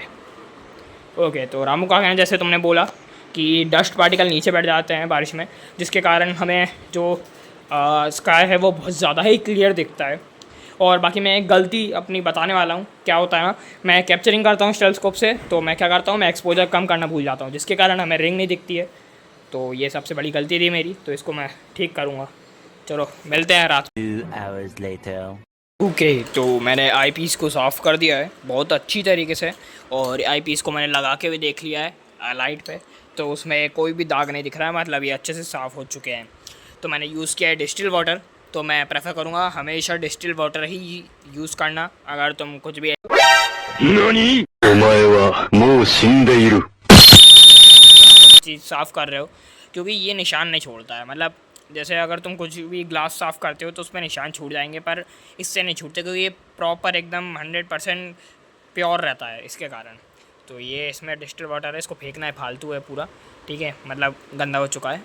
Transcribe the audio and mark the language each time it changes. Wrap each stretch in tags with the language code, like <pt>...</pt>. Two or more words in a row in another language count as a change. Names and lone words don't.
<hi>ओके, तो रामू काका ने जैसे तुमने बोला कि</hi> <en>dust particle</en> <hi>नीचे बैठ जाते हैं बारिश में, जिसके कारण हमें जो स्काई है वो बहुत ज़्यादा ही क्लियर दिखता है। और बाकी मैं एक गलती अपनी बताने वाला हूँ। क्या होता है ना, मैं कैप्चरिंग करता हूँ टेलीस्कोप से, तो मैं क्या करता हूँ, मैं एक्सपोजर कम करना भूल जाता हूँ, जिसके कारण हमें रिंग नहीं दिखती है। तो ये सबसे बड़ी गलती थी मेरी, तो इसको मैं ठीक करूँगा। चलो मिलते हैं रात।</hi> <en>2 hours later.</en> <hi>ओके, तो मैंने आईपीस को साफ़ कर दिया है बहुत अच्छी तरीके से, और आईपीस को मैंने लगा के भी देख लिया है लाइट पे, तो उसमें कोई भी दाग नहीं दिख रहा है, मतलब ये अच्छे से साफ़ हो चुके हैं। तो मैंने यूज़ किया है</hi> <en>distil water,</en> <hi>तो मैं प्रेफर करूँगा हमेशा</hi> <en>distil water</en> <hi>ही यूज़ करना अगर तुम कुछ भी</hi> <ja>何お前はもう死んでいる。</ja> <hi>चीज़ साफ़ कर रहे हो, क्योंकि ये निशान नहीं छोड़ता है। मतलब जैसे अगर तुम कुछ भी ग्लास साफ़ करते हो तो उसमें निशान छूट जाएंगे, पर इससे नहीं छूटते, क्योंकि ये प्रॉपर एकदम 100% प्योर रहता है इसके कारण। तो ये इसमें</hi> <en>distil water</en> <hi>है, इसको फेंकना है, फालतू है पूरा, ठीक है, मतलब गंदा हो चुका है।</hi>